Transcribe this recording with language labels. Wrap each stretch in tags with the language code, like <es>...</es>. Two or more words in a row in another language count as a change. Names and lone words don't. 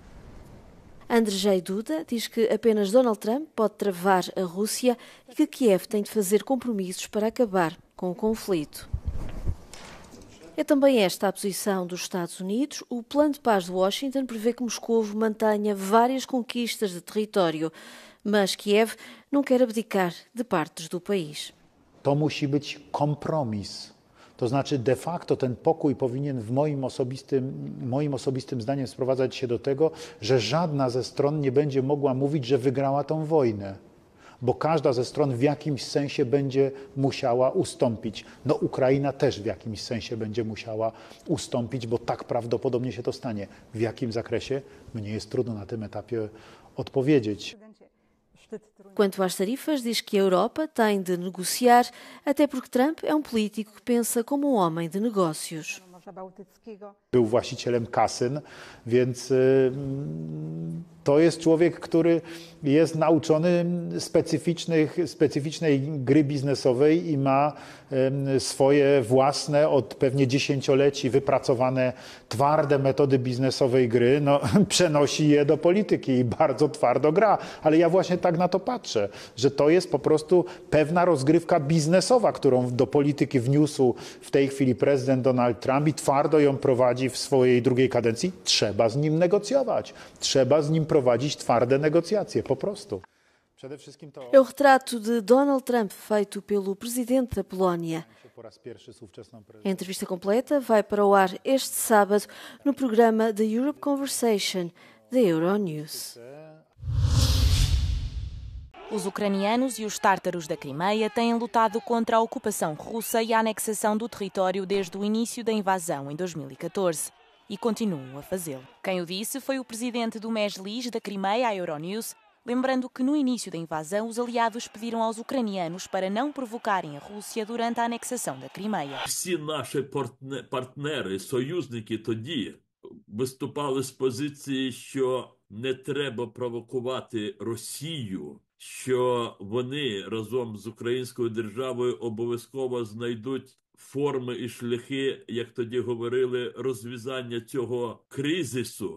<pt>Andrzej Duda diz que apenas Donald Trump pode travar a Rússia e que Kiev tem de fazer compromissos para acabar com o conflito. É também esta a posição dos Estados Unidos. O plano de paz de Washington prevê que Moscovo mantenha várias conquistas de território, mas Kiev não quer abdicar de partes do país.</pt> <pl>To musi być kompromis. To znaczy</pl> <la>de facto</la> <pl>ten pokój powinien w moim osobistym zdaniem sprowadzać się do tego, że żadna ze stron nie będzie mogła mówić, że wygrała tą wojnę. Bo każda ze stron w jakimś sensie będzie musiała ustąpić. No Ukraina też w jakimś sensie będzie musiała ustąpić, bo tak prawdopodobnie się to stanie. W jakim zakresie? Mnie jest trudno na tym etapie odpowiedzieć.</pl> <pt>Quanto às tarifas, diz que a Europa tem de negociar, até porque Trump é um político que pensa como um homem de negócios.</pt> <pl>Był właścicielem kasyn, więc to jest człowiek, który jest nauczony specyficznej gry biznesowej i ma swoje własne, od pewnie dziesięcioleci wypracowane twarde metody biznesowej gry, no, przenosi je do polityki i bardzo twardo gra. Ale ja właśnie tak na to patrzę, że to jest po prostu pewna rozgrywka biznesowa, którą do polityki wniósł w tej chwili prezydent Donald Trump i twardo ją prowadzi w swojej drugiej kadencji. Trzeba z nim negocjować. Trzeba z nim prowadzić twarde negocjacje, po prostu. Przede wszystkim to...</pl> <pt>É o retrato de Donald Trump feito pelo presidente da Polónia. A entrevista completa vai para o ar este sábado no programa The Europe Conversation da Euronews. Os ucranianos e os tártaros da Crimeia têm lutado contra a ocupação russa e a anexação do território desde o início da invasão em 2014 e continuam a fazê-lo. Quem o disse foi o presidente do Mejlis da Crimeia à Euronews, lembrando que no início da invasão os aliados pediram aos ucranianos para não provocarem a Rússia durante a anexação da Crimeia.</pt> <uk>Всі наші партнери, союзники тоді виступали з позиції, що не треба провокувати Росію, що вони разом з українською державою обов'язково знайдуть форми і шляхи, як тоді говорили, розв'язання цього кризису.</uk>